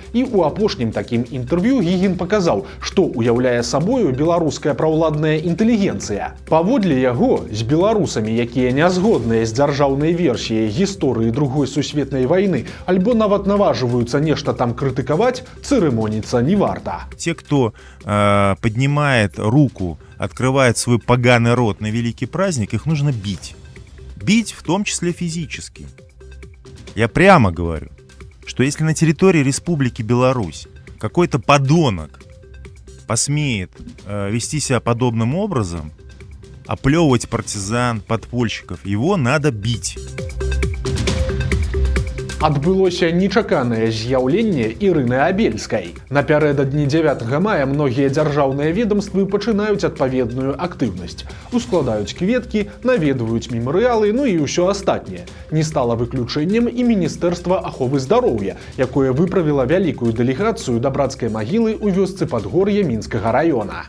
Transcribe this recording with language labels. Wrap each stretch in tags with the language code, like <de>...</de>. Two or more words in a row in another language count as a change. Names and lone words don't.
<be>І ў апошнім такім інтэрв'ю Гігін паказаў, што ўяўляе сабою беларуская праўладная інтэлігенцыя. Паводле яго, з беларусамі, якія не згодныя з дзяржаўнай версіяй гісторыі Другой сусветнай вайны, альбо нават наважваюцца нешта там крытыкаваць, цырымоніцца не варта.</be> <ru>Те, кто поднимает руку, открывает свой поганый рот на великий праздник, их нужно бить. Бить в том числе физически. Я прямо говорю, что если на территории Республики Беларусь какой-то подонок посмеет вести себя подобным образом, оплевывать партизан, подпольщиков, его надо бить.</ru> <be>Адбылося нечаканае з'яўленне Ірыны Абельскай. Напярэдадні 9 мая многія дзяржаўныя ведомствы пачынаюць адпаведную актыўнасць. Ускладаюць кветкі, наведваюць мемарыялы, ну і ўсё астатняе. Не стала выключэннем і Міністэрства аховы здароўя, якое выправіла вялікую дэлегацыю да брацкай магілы ў вёсцы Падгор'я Мінскага раёна.</be>